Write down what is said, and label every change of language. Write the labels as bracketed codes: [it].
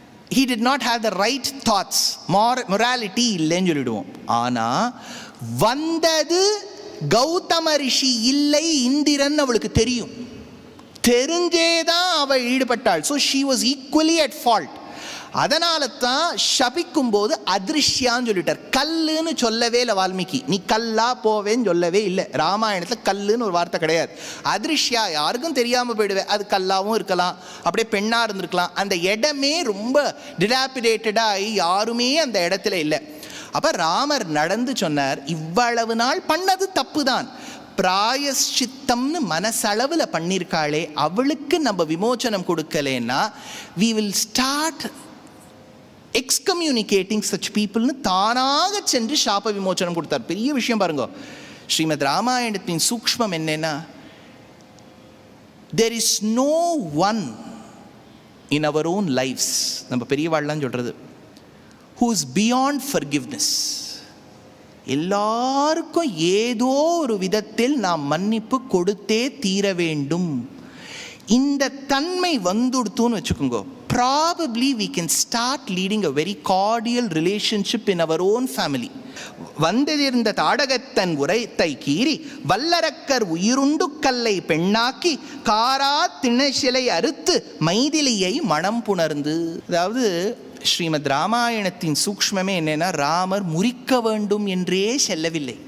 [en] he did not have the right thoughts, morality [ta] இல்லைன்னு சொல்லிடுவோம். ஆனால் வந்தது கௌதம ரிஷி இல்லை, இந்திரன் அவளுக்கு தெரியும். தெரிஞ்சேதான் அவள் ஈடுபட்டாள். So [en] she was equally at fault. [ta] அதனால தான் சபிக்கும் போது அதிருஷ்யான்னு சொல்லிட்டார். கல்லுன்னு சொல்லவே இல்லை வால்மீகி. நீ கல்லா போவேன்னு சொல்லவே இல்லை. ராமாயணத்தில் கல்லுன்னு ஒரு வார்த்தை கிடையாது. அதிருஷ்யா யாருக்கும் தெரியாமல் போயிடுவேன். அது கல்லாவும் இருக்கலாம், அப்படியே பெண்ணாக இருந்திருக்கலாம். அந்த இடமே ரொம்ப டிலாபிடேட்டடாகி யாருமே அந்த இடத்துல இல்லை. அப்போ ராமர் நடந்து சொன்னார், இவ்வளவு நாள் பண்ணது தப்பு தான், பிராயஷ்சித்தம்னு மனசளவில் பண்ணியிருக்காளே, அவளுக்கு நம்ம விமோச்சனம் கொடுக்கலேன்னா [en] we will start excommunicating such people [ta] னு தானாக சென்று சாப விமோச்சனம் கொடுத்தார். பெரிய விஷயம் பாருங்க. ஸ்ரீமத் ராமாயணத்தின் சூக்ஷ்மம் என்னன்னா, [en] there is no one in our own lives, [ta] நம்ம பெரியவாள்லாம் சொல்றது, [en] who is beyond forgiveness. [ta] எல்லாருக்கும் ஏதோ ஒரு விதத்தில் நாம் மன்னிப்பு கொடுத்தே தீர வேண்டும். இந்த தன்மை வந்துடுத்துன்னு வச்சுக்கோங்க, [en] probably we can start leading a very cordial relationship in our own family. [ta] வந்திருந்த தாடகத்தன் உரைத்தை கீறி வல்லரக்கர் உயிருண்டு கல்லை பெண்ணாக்கி காரா திணைசிலை அறுத்து மைதிலியை மனம் புணர்ந்து. அதாவது ஸ்ரீமத் ராமாயணத்தின் சூக்ஷ்மமே என்னன்னா, ராமர் முறிக்க வேண்டும் என்றே செல்லவில்லை.